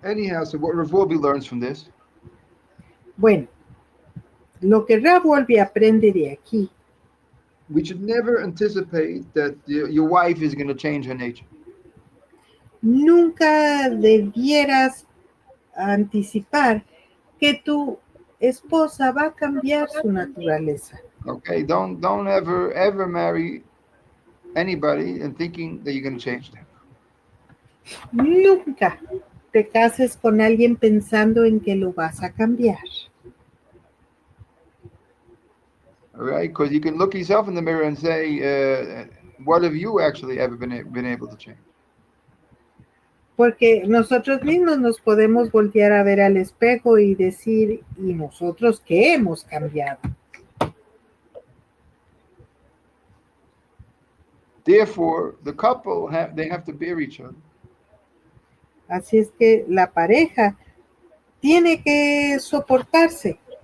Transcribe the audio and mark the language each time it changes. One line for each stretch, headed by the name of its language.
English: Anyhow, so what Rav Wolbe learns from this?
Spanish: Bueno, lo que Rav Wolbe aprende de aquí.
English: We should never anticipate that your wife is going to change her nature.
Spanish: Nunca debieras anticipar que tu esposa va a cambiar su naturaleza.
English: Okay, don't ever marry anybody and thinking that you're going to change them.
Spanish: Nunca te cases con alguien pensando en que lo vas a cambiar.
English: All right, because you can look yourself in the mirror and say, what have you actually ever been able to change?
Spanish: Porque nosotros mismos nos podemos voltear a ver al espejo y decir, ¿y nosotros qué hemos cambiado?
English: Therefore, the couple they have to bear each other.
Spanish: Así es que la pareja tiene que soportarse.